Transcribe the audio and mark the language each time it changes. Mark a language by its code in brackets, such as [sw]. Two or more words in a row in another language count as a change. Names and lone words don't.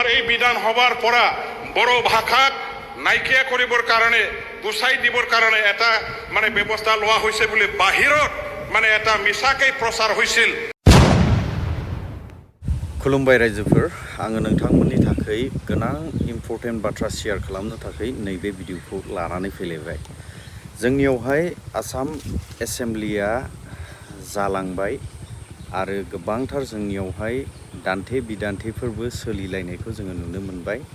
[as] এই বিধান হবার পৰা বড়ো ভাষাক নাইকিয়া কৰিবৰ কাৰণে গুচাই দিবৰ কাৰণে এটা ব্যৱস্থা লোৱা হৈছে বুলি বাহিৰত এটা মিছাকৈ প্ৰচাৰ হৈছিল। [brx] खुलुमबाय रायजोफोर, आङो नोंथांमोननि थाखाय गोनां इम्पर्टेन्ट बाथ्रा शेयार खालामनो थाखाय नैबे भिडिअखौ लानानै फैलायबाय। जोंनियावहाय आसाम एसेम्ब्लिया जालांबाय आरो गोबांथार जोंनियावहाय दान्थे बिदान्थेफोरबो सोलिलायनायखौ जोङो नुनो मोनबाय।